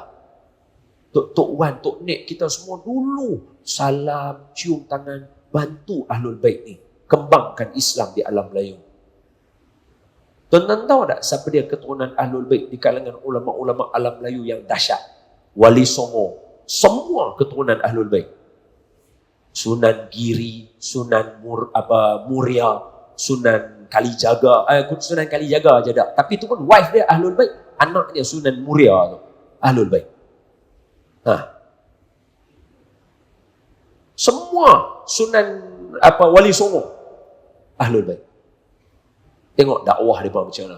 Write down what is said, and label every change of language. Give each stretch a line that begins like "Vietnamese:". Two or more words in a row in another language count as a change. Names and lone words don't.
Malay: Tok Wan, Tok Nek, kita semua dulu salam, cium tangan, bantu Ahlul Bait ni. Kembangkan Islam di alam Melayu. Tuan-tuan tahu tak siapa dia keturunan Ahlul Bait di kalangan ulama-ulama alam Melayu yang dahsyat? Wali Songo. Semua keturunan Ahlul Bait. Sunan Giri, Sunan Muria, Sunan Kalijaga. Sunan Kalijaga je tak. Tapi itu pun wife dia Ahlul Bait. Anak dia Sunan Muria tu. Ahlul Bait. Semua Sunan Wali Songo Ahlul Bait. Tengok dakwah mereka macam mana.